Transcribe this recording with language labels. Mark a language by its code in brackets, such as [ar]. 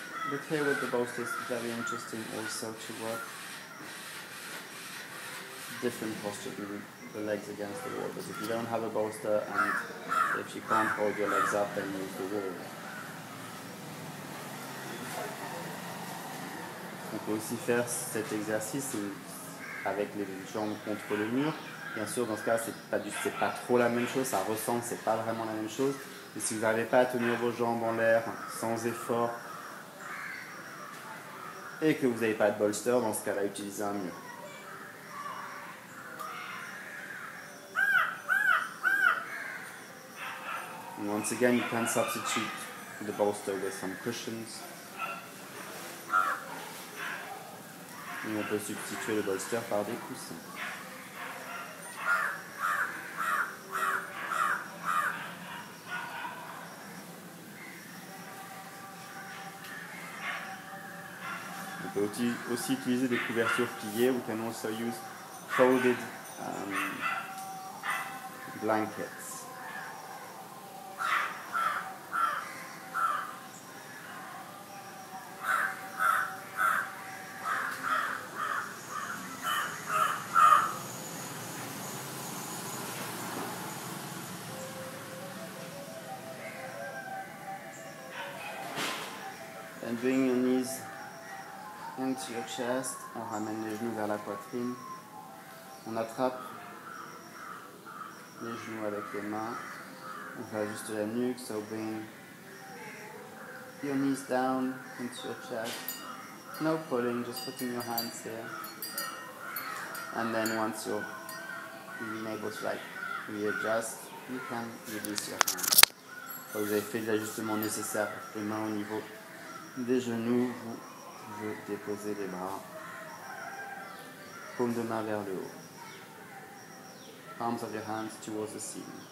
[en] But here with the bolster it's very interesting also to work different posture with the legs against the wall. Because if you don't have a bolster and if you can't hold your legs up, then use the wall. [fr] On peut aussi faire cet exercice avec les jambes contre le mur. Bien sûr, dans ce cas, c'est pas trop la même chose, ça ressemble, c'est pas vraiment la même chose. Mais si vous n'arrivez pas à tenir vos jambes en l'air sans effort et que vous n'avez pas de bolster, dans ce cas-là, utilisez un mur. [en] And once again, you can substitute the bolster with some cushions. [fr] Et on peut substituer le bolster par des coussins. On peut aussi utiliser des couvertures pliées. [en] We can also use folded blankets. And bring your knees into your chest. [fr] On ramène les genoux vers la poitrine. On attrape les genoux avec les mains. On fait ajuster la nuque. [en] So bring your knees down into your chest. No pulling, just putting your hands here. And then once you're being able to readjust, you can release your hands. [fr] Quand vous avez fait l'ajustement nécessaire, les mains au niveau des genoux, vous pouvez déposer les bras, paume de main vers le haut. [en] Palms of your hands towards the ceiling.